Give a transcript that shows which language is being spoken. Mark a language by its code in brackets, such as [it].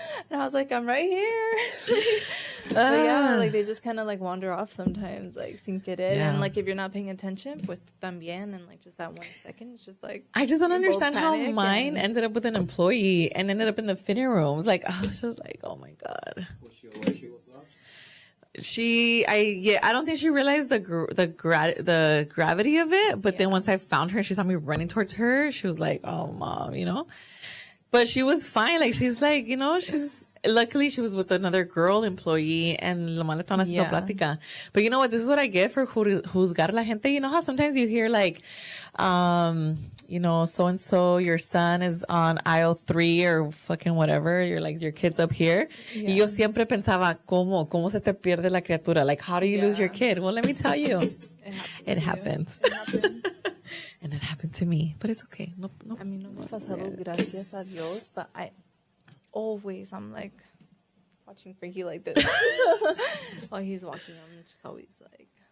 [en] And I was like, I'm right here. But yeah, like they just kind of like wander off sometimes, like sin querer. Yeah. And like if you're not paying attention, pues también. And like just that 1 second, it's just like. I just don't understand how panic mine ended up with an employee and ended up in the fitting rooms. Like, I was just like, oh my God. Was she aware she was lost? I don't think she realized the gravity of it. But then once I found her, she saw me running towards her. She was like, oh, Mom, But she was fine. Like, she's like, luckily she was with another girl employee and la mala estaban haciendo plática. But you know what? This is what I get for juzgar la gente. You know how sometimes you hear like, so-and-so, your son is on aisle 3 or fucking whatever. You're like, your kid's up here. Yeah. [es] Y yo siempre pensaba, ¿cómo se te pierde la criatura? [en] Like, how do you lose your kid? Well, let me tell you. It happens. It happens. And it happened to me. But it's okay. No. [es] A mí no me ha pasado, gracias a Dios, but I'm like watching Frankie like this. [en] While he's watching, I'm just always like.